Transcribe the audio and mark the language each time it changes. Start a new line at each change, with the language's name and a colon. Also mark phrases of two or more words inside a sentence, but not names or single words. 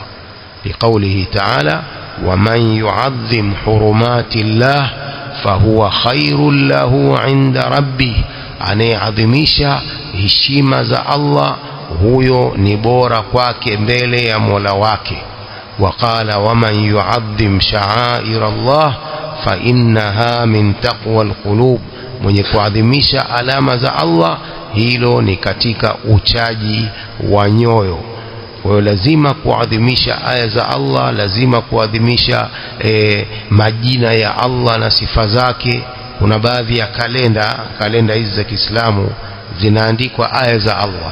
Arabic: لقوله تعالى ومن يعظم حرمات الله فهو خير له عند ربه,
Swahili: anayeadhimisha heshima za Allah huyo ni bora kwake mbele ya Mola wake.
Arabic: وقال ومن يعظم شعائر الله فإنها من تقوى القلوب,
Swahili: mwenye kuadhimisha alama za Allah hilo ni katika uchaji wa nyoyo. Kwa hiyo lazima kuadhimisha aya za Allah, lazima kuadhimisha majina ya Allah na sifa zake. Kuna baadhi ya kalenda hizi za Kiislamu zinaandikwa aya za Allah.